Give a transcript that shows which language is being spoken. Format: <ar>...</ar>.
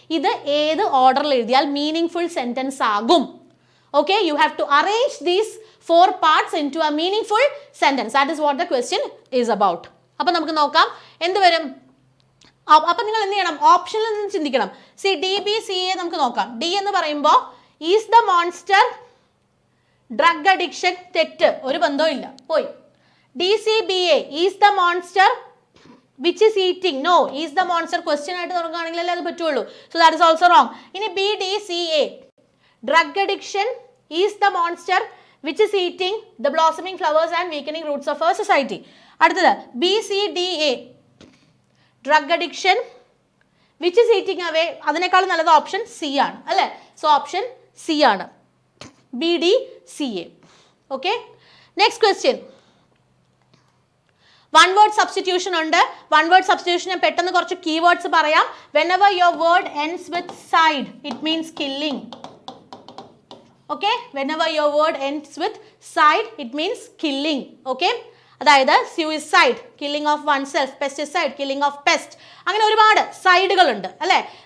<ml>ഇത് ഏത് ഓർഡറിൽ എഴുതിയാൽ മീനിങ് ഫുൾ സെന്റൻസ് ആകും?</ml> <en>Okay, you have to arrange these 4 parts into a meaningful sentence. That is what the question is about.</en> <ml>അപ്പോൾ നമുക്ക് നോക്കാം എന്ത് വരും. അപ്പം നിങ്ങൾ എന്ത് ചെയ്യണം? ഓപ്ഷനിൽ നിന്ന് ചിന്തിക്കണം. C D B C A നമുക്ക് നോക്കാം.</ml> <en>D</en> <ml>എന്ന് പറയുമ്പോൾ</ml> <en>Is the monster drug addiction.</en> <ml>തെറ്റ്, ഒരു ബന്ധവും ഇല്ല, പോയി.</ml> <en>D C B A is the monster which is eating.</en> <ml>No,</ml> <en>is the monster</en> <ml>question ആയിട്ട് തുടങ്ങുകയാണെങ്കിലല്ലേ അത് പറ്റുള്ളൂ.</ml> <en>So that is also wrong. ഇനി B D C A drug addiction is the monster which is eating the blossoming flowers and weakening roots of our society.</en> <ml>അടുത്തത്</ml> <en>BCDA drug addiction which is eating away,</en> <ml>അതിനേക്കാൾ നല്ലത് option C ആണ് അല്ലേ. So option C ആണ്, BDCA.</ml> <en>Okay, next question.</en> <ml>One word substitution ഉണ്ട്. One word substitution ഞാൻ പെട്ടെന്ന് കുറച്ച് കീവേഡ്സ് പറയാം.</ml> <en>whenever your word ends with side it means killing. okay, whenever your word ends with side it means killing. okay,</en> <ml>അതായത്</ml> <en>suicide, killing of oneself, pesticide, killing of pest,</en> <ml>അങ്ങനെ ഒരുപാട് സൈഡുകളുണ്ട് അല്ലേ.</ml>